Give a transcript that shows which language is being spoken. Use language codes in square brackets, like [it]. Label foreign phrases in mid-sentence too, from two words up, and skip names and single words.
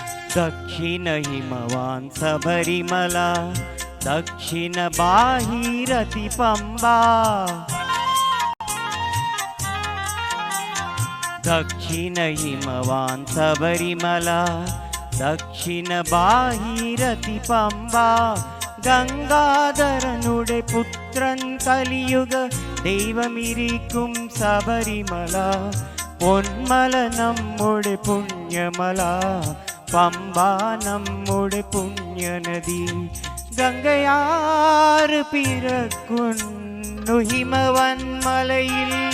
[sa] दक्षिण हिमवान् सबरिमला दक्षिण भागीरथी पंबा दक्षिण हिमवान् सबरिमला दक्षिण भागीरथी [ml] पंबा ഗംഗാധരനുടെ പുത്രൻ കലിയുഗ ദൈവമിരിക്കും ശബരിമല പൊന്മല നമ്മുടെ പുണ്യമല പമ്പ നമ്മുടെ പുണ്യനദി ഗംഗയാറ് പിറക്കുന്നു ഹിമവന്മലയിൽ